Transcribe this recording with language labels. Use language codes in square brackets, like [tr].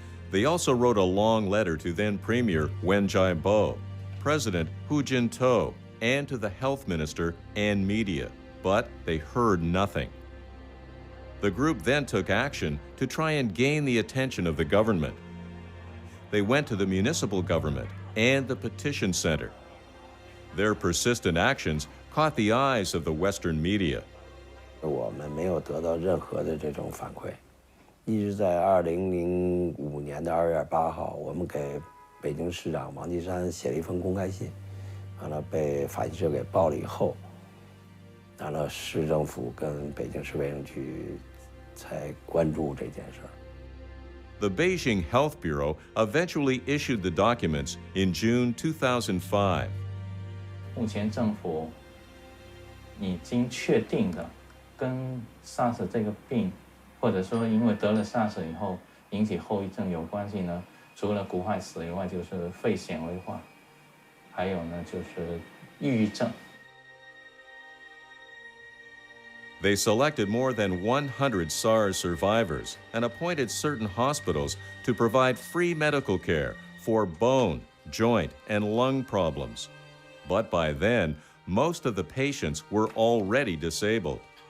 [en] They also wrote a long letter to then Premier Wen Jiabo, President Hu Jintao, and to the Health Minister and media, but they heard nothing. The group then took action to try and gain the attention of the government. They went to the municipal government and the petition center. Their persistent actions caught the eyes of the Western media. [zh] 我们没有得到任何的这种反馈，一直在2005年的2月8号，我们给北京市长王岐山写了一封公开信，完了被法新社给报了以后，完了市政府跟北京市卫生局才关注这件事儿。 [en] The Beijing Health Bureau eventually issued the documents in June 2005. [zh] 目前政府已经确定的跟 SARS 这个病，或者说因为得了 SARS 以后引起后遗症有关系呢，除了骨坏死以外，就是肺纤维化，还有呢就是抑郁症。 [en] They selected more than 100 SARS survivors and appointed certain hospitals to provide free medical care for bone, joint, and lung problems. But by then, most of the patients were already disabled.